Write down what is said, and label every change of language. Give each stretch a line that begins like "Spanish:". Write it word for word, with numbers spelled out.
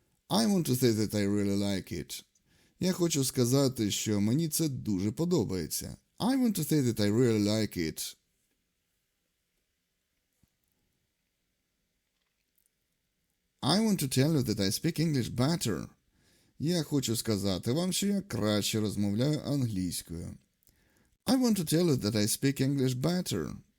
English: I want to say that I really like it.
Ukrainian: Я хочу сказати, що мені це дуже подобається.
English: I want to say that I really like it. I want to tell you that I speak English better.
Ukrainian: Я хочу сказати вам, що я краще розмовляю англійською.
English: I want to tell you that I speak English better.